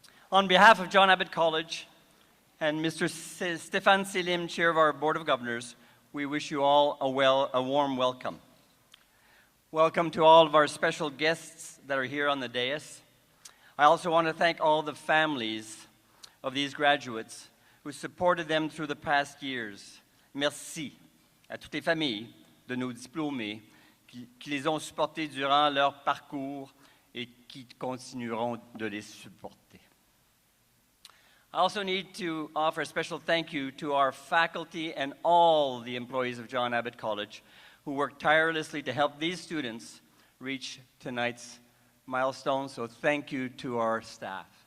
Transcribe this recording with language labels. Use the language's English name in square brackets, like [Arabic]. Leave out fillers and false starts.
[English] On behalf of John Abbott College and Mr. Stéphane Selim, Chair of our Board of Governors, we wish you all a warm welcome. Welcome to all of our special guests that are here on the dais. I also want to thank all the families of these graduates who supported them through the past years. [French] Merci à toutes les familles de nos diplômés qui les ont supportés durant leur parcours et qui continueront de les supporter. [English] I also need to offer a special thank you to our faculty and all the employees of John Abbott College who worked tirelessly to help these students reach tonight's milestone. So thank you to our staff.